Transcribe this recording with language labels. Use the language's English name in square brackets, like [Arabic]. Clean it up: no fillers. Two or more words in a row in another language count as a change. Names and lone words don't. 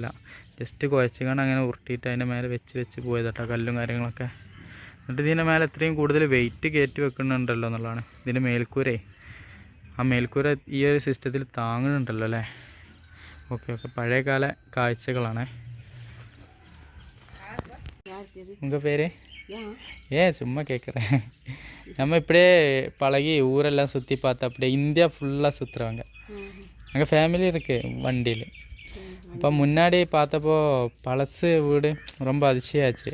[Malayalam] ജസ്റ്റ് കുഴച്ചിക്കാണ് അങ്ങനെ ഉരുട്ടിയിട്ട് അതിൻ്റെ മേലെ വെച്ച് പോയത് കേട്ടോ കല്ലും കാര്യങ്ങളൊക്കെ. എന്നിട്ട് ഇതിൻ്റെ മേലെ എത്രയും കൂടുതൽ വെയിറ്റ് കയറ്റി വെക്കുന്നുണ്ടല്ലോ എന്നുള്ളതാണ്. ഇതിൻ്റെ മേൽക്കൂരേ, ആ മേൽക്കൂര ഈ ഒരു സിസ്റ്റത്തിൽ താങ്ങുന്നുണ്ടല്ലോ അല്ലേ. ഓക്കെ പഴയകാല കാഴ്ചകളാണ്. [Tamil] உங்கள் பேர்? சும்மா கேட்குறேன். நம்ம இப்படியே பழகி ஊரெல்லாம் சுற்றி பார்த்து அப்படியே இந்தியா ஃபுல்லாக சுற்றுறாங்க. எங்கள் ஃபேமிலி இருக்குது வண்டியில். அப்போ முன்னாடி பார்த்தப்போ பழசு வீடு ரொம்ப அதிசயாச்சு.